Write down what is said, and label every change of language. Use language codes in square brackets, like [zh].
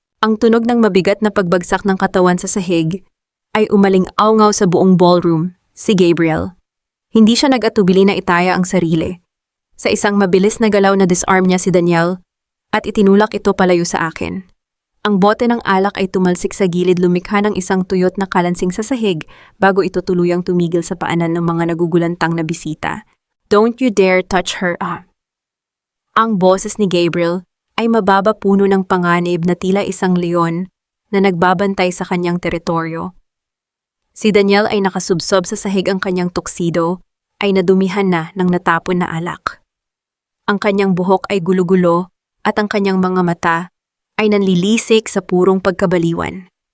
[tl] Ang tunog ng mabigat na pagbagsak ng katawan sa sahig ay umaling-awngaw sa buong ballroom, si Gabriel. Hindi siya nag-atubili na itaya ang sarili. Sa isang mabilis na galaw na disarm niya si Daniel at itinulak ito palayo sa akin. Ang bote ng alak ay tumalsik sa gilid, lumikha ng isang tuyot na kalansing sa sahig bago ito tuluyang tumigil sa paanan ng mga nagugulantang na bisita. [en] "Don't you dare touch her, ah." [tl] Ang boses ni Gabriel ay mababa, puno ng panganib na tila isang leon na nagbabantay sa kanyang teritoryo. Si Daniel ay nakasubsob sa sahig, ang kanyang tuxedo ay nadumihan na ng natapon na alak. Ang kanyang buhok ay gulo-gulo at ang kanyang mga mata ay nanlilisik sa purong pagkabaliwan.